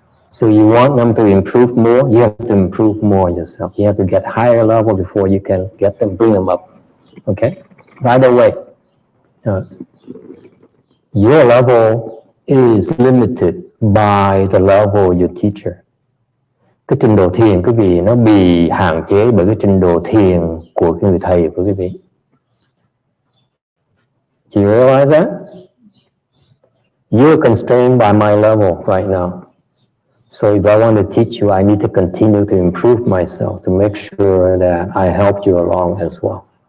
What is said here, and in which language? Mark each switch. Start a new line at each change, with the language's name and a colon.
English: So you want them to improve more, you have to improve more yourself. You have to get higher level before you can get them, bring them up. Okay? By the way, your level is limited by the level of your teacher.
Vietnamese: Cái trình độ thiền quý vị nó bị hạn chế bởi cái trình độ thiền của người thầy của quý vị.
English: Do you realize that? You're constrained by my level right now. So if I want to teach you, I need to continue to improve myself to make sure that I help you along as well.